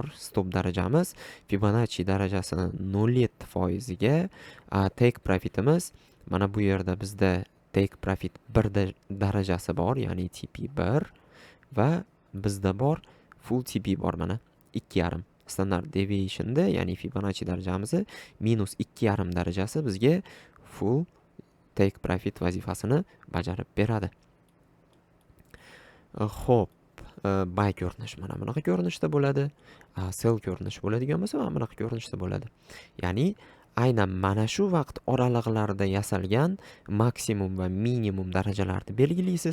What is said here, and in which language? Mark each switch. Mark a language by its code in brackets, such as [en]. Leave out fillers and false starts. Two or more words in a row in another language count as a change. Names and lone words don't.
[uz] Stop darajamiz Fibonacci darajasini 0.7% ga, take profitimiz mana bu yerda bizda [en] take profit [uz] 1 darajasi bor, ya'ni TP1 va bizda bor [en] full TP [uz] bor, mana 2.5. [en] Standard deviationda, [uz] ya'ni Fibonacci darajamiz -2.5 darajasi bizga [en] full take profit [uz] vazifasini bajarib beradi. Xo'p, buy ko'rinish mana bunaqa ko'rinishda bo'ladi. Sell ko'rinish bo'ladigan bo'lsa mana bunaqa ko'rinishda bo'ladi. Ya'ni aynan mana shu vaqt oraliqlarida yasalgan maksimum va minimum darajalarni belgilaysiz.